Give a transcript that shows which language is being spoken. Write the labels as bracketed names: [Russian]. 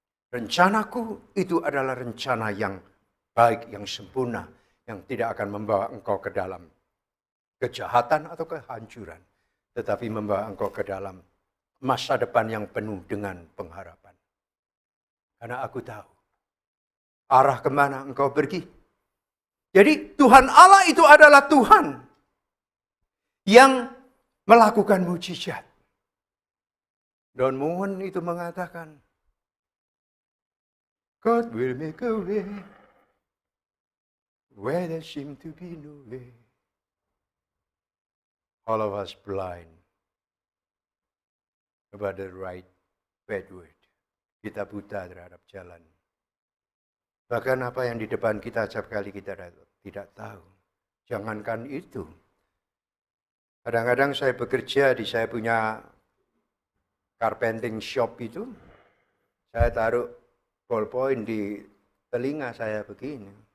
[Indonesian] Rencanaku itu adalah rencana yang baik, yang sempurna, yang tidak akan membawa engkau ke dalam kejahatan atau kehancuran, tetapi membawa engkau ke dalam masa depan yang penuh dengan pengharapan. Karena aku tahu arah kemana engkau pergi. Jadi Tuhan Allah itu adalah Tuhan yang melakukan mujizat. [English] Don Moen [Indonesian] itu mengatakan, [English] God will make a way where there seem to be no way. All of us blind about the right pathway. [Indonesian] Kita buta terhadap jalan. Bahkan apa yang di depan kita setiap kali kita tidak tahu. Jangankan itu. Kadang-kadang saya bekerja saya punya [English] carpenting shop [Indonesian] itu. Saya taruh ballpoint di telinga saya begini.